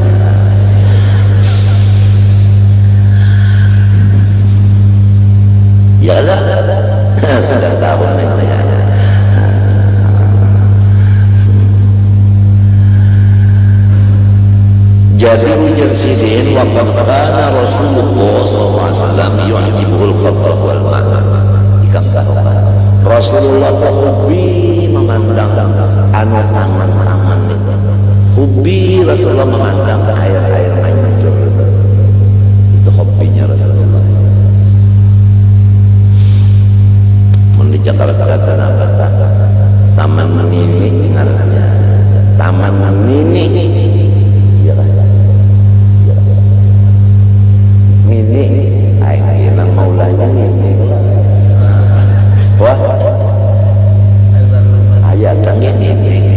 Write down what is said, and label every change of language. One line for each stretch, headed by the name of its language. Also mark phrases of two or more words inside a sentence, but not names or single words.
Banjar: Ya lah, sudah tahu namanya. Jadi ujar sidin
Arabic: وقد كان رسول الله صلى الله عليه وسلم يعجبه الخضر والماء.
Banjar: Rasulullah hobi memandang anu taman itu. Hobi Rasulullah memandang air mancur. Itu hobinya Rasulullah. Di Jakarta apa? Taman Mini ngarannya. Taman Mini. Ya kan? Mini aing nang maulanya Mini. Wah. Ayat tangge ini.